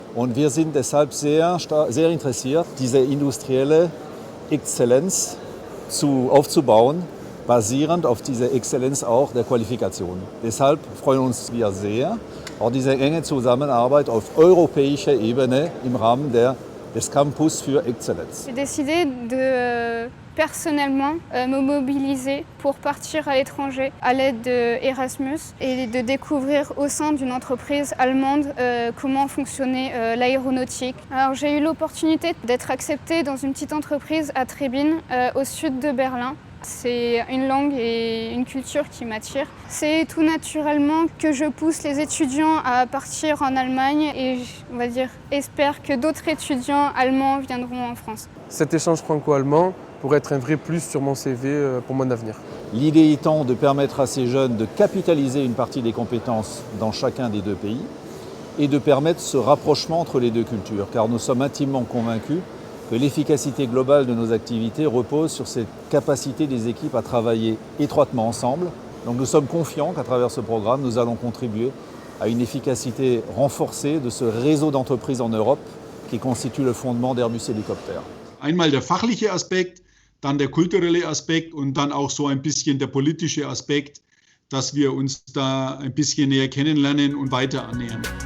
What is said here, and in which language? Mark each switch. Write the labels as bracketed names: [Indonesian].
[German] Und wir sind deshalb sehr interessiert, diese industrielle Exzellenz aufzubauen, basierend auf dieser Exzellenz auch der Qualifikation. Deshalb freuen uns wir sehr, auch diese enge Zusammenarbeit auf europäischer Ebene im Rahmen des Campus für Exzellenz. [French] J'ai décidé de personnellement me mobiliser pour partir à l'étranger à l'aide d'Erasmus et de découvrir au sein d'une entreprise allemande comment fonctionnait l'aéronautique. Alors j'ai eu l'opportunité d'être acceptée dans une petite entreprise à Trebin, au sud de Berlin. C'est une langue et une culture qui m'attirent. C'est tout naturellement que je pousse les étudiants à partir en Allemagne et on va dire, espère que d'autres étudiants allemands viendront en France. Cet échange franco-allemand pourrait être un vrai plus sur mon CV pour mon avenir. L'idée étant de permettre à ces jeunes de capitaliser une partie des compétences dans chacun des deux pays et de permettre ce rapprochement entre les deux cultures, car nous sommes intimement convaincus que l'efficacité globale de nos activités repose sur cette capacité des équipes à travailler étroitement ensemble. Donc nous sommes confiants qu'à travers ce programme, nous allons contribuer à une efficacité renforcée de ce réseau d'entreprises en Europe qui constitue le fondement d'Airbus Hélicoptère. [German] Einmal der fachliche Aspekt, dann der kulturelle Aspekt und dann auch so ein bisschen der politische Aspekt, dass wir uns da ein bisschen näher kennenlernen und weiter annähern.